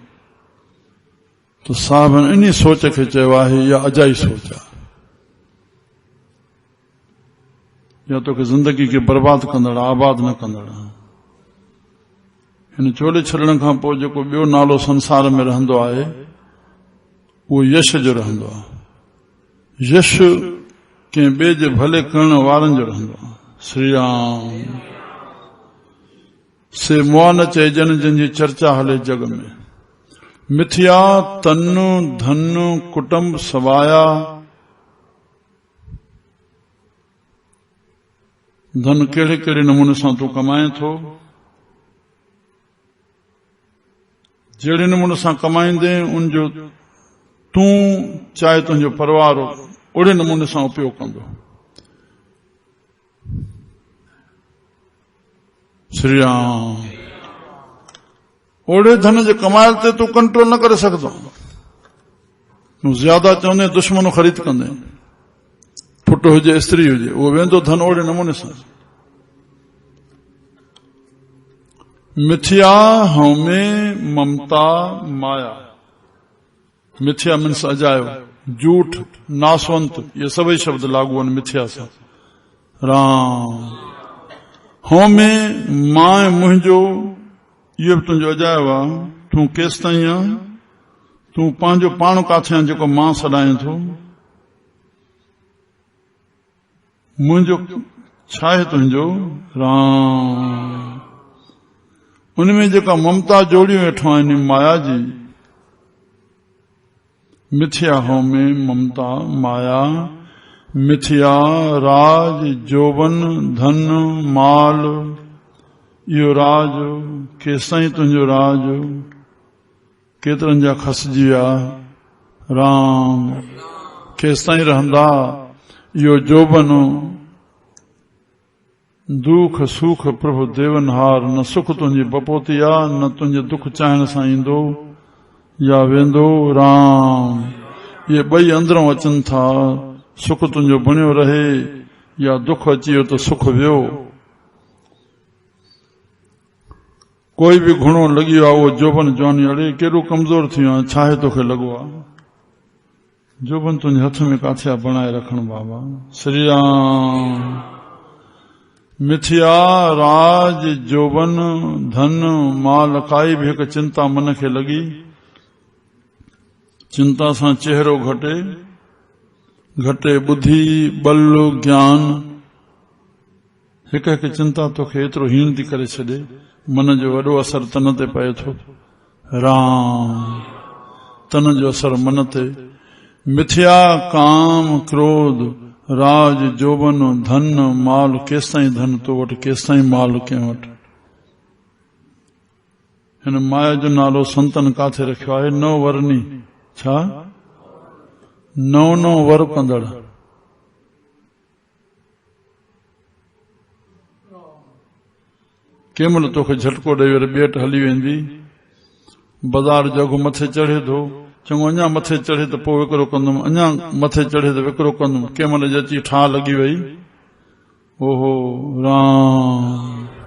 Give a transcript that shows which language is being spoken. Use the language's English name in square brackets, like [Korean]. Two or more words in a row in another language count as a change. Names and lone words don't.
[Sindhi] तो साहब इन सोच खे चयो आहे या अजाई सोच आहे, या तोखे जिंदगी खे बर्बाद कंदड़, आबाद न कंदड़। हिन चोले छॾण खां पोइ जेको ॿियो नालो संसार में रहंदो आहे उहो यश जो रहंदो आहे। यश कंहिं ॿिए जे भले करण वारनि जो रहंदो आहे। श्री राम से मुआ न चइजनि जंहिंजी चर्चा हले जग में। मिथिया तन धन कुटुंब सवाया, धन कहिड़े कहिड़े नमूने सां तूं कमाए थो, जहिड़े नमूने सां कमाईंदे उनजो तूं चाहे तुंहिंजो परिवार ओड़े नमूने सां उपयोग कंदो। श्री राम ओड़े धन जे कमाइल ते तूं कंट्रोल न करे सघंदो, तूं ज्यादा चवंदे दुश्मन ख़रीद कंदे, पुट हुजे स्त्री हुजे, उहो वेंदो धन ओड़े नमूने सां। मिथिया हमें ममता माया, मिथिया मीन्स अजायो, झूठ, नासवंत, ये सभी शब्द लागू आहिनि मिथिया सां। राम हो में मां मुंहिंजो इहो बि तुंहिंजो अजायो आहे। तूं केसि ताईं आहे? तूं पंहिंजो पाण काथे आहे जेको मां सॾाए थो? मुंहिंजो छा आहे तुंहिंजो? राम। उनमें जेका ममता जोड़ियूं वेठो आहिनि माया जी, मिथ्या हो में ममता माया, मिथ्या राज जोबन धन माल, इहो राज केसाईं तुंहिंजो राज, केतिरनि जा खसजी विया राम, केसाईं रहंदा इहो जोबन, दुख सुख प्रभु देवनहार, न सुख तुंहिंजी बपोती आहे न तुंहिंजे दुख चाहण सां ईंदो या वेंदो राम। ये ॿई अंदरों अचनि था, सुख तुंहिंजो बणियो रहे या दुख अची वियो त सुख वियो। कोई बि घुणो लॻी वियो आहे उहो जोबन जवानी, अड़े केॾो कमज़ोर थी वियो आहे, छा आहे तोखे लॻो आहे? जोबन तुंहिंजे हथ में काथे आहे बणाए रखण बाबा। श्री राम। मिथ्या राज जोबन धन माल, काई बि हिकु चिंता मन खे लॻी, चिंता सां चेहरो घटे, घटे बुद्धि बल ज्ञान। हिकु हिकु चिंता तोखे एतिरो हीन थी करे छॾे, मन जो वॾो असर तन ते पए थो राम, तन जो असर मन ते। मिथ्या काम क्रोध राज जोबन धन माल, केसिताईं धन तो वटि, केसिताईं माल कंहिं वटि? हिन माया जो नालो संतन काथे रखियो आहे? नव वरनी। छा? नव नव वर कंदड़। कंहिं महिल तोखे झटको ॾेई वरी ॿेट हली वेंदी, बाज़ार जगो मथे चढ़े थो, चङो अञा मथे चढ़े त पोइ विकिरो कंदुमि, अञा मथे चढ़े त विकिरो कंदुमि, कंहिं महिल अची ठा लॻी वई, ओहो राम,